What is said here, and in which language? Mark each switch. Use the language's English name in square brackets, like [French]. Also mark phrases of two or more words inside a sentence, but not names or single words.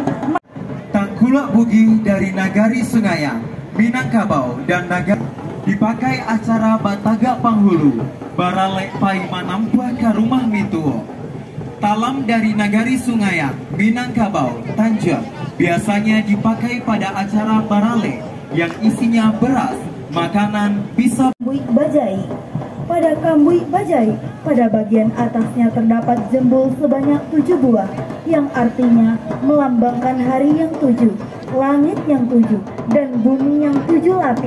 [Indonesian] Tangkulak Bugi dari Nagari Sungayang, Minangkabau dan Nagari dipakai acara Batagak Panghulu, Baralek Pai Manampa ke rumah Mituo. talam dari Nagari Sungaian, Minangkabau, Tanjung, biasanya dipakai pada acara barale yang isinya beras, makanan, pisau. Kambuik bajai. Pada kambuik bajai, pada bagian atasnya terdapat jembul sebanyak 7 buah, yang artinya melambangkan hari yang 7, langit yang 7, dan bumi yang 7 lapis.